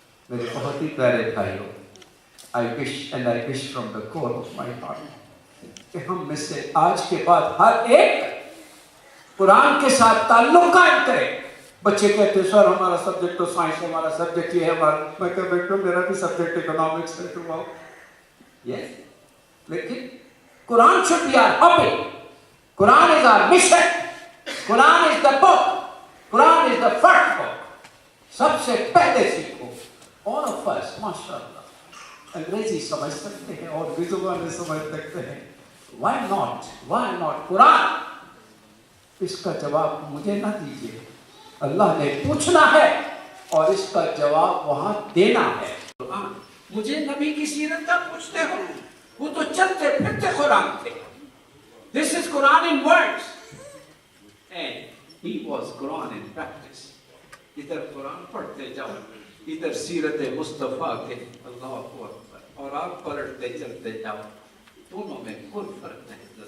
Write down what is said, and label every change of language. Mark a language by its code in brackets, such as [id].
[ur] میرے بہت ہی پیارے بھائیوں, [en] I wish from the core of my heart [ur] کہ ہم میں سے آج کے بعد ہر ایک قرآن کے ساتھ تعلق قائم کرے. بچے کہتے ہیں سر ہمارا سبجیکٹ تو سائنس ہے, ہمارا سبجیکٹ یہ ہے, میں کہا بیٹا میرا بھی سبجیکٹ اکنامکس ہے, تم آؤ. یس, لیکن قرآن [en] should be our hobby. Quran is our mission. Quran is the book. Quran is the first book. [ur] سب سے پہلے سیکھو. [en] All of us, [ur] ماشاءاللہ, انگریزی سمجھ سکتے ہیں اور بھی زبانیں سمجھ سکتے ہیں. [en] Why not? Why not? قرآن. [ur] اس کا جواب مجھے نہ دیجیے, اللہ نے پوچھنا ہے اور اس کا جواب وہاں دینا ہے. قرآن, مجھے نبی کی سیرت کا پوچھتے ہو, وہ تو چلتے پھرتے قرآن تھے. [en] This is Quran in words. And he was Quran in practice. [ur] ادھر قرآن پڑھتے جاؤ, ادھر سیرت مصطفیٰ کے, اللہ اکبر, اور آپ پلٹتے چلتے جاؤ, دونوں میں کوئی فرق نہیں.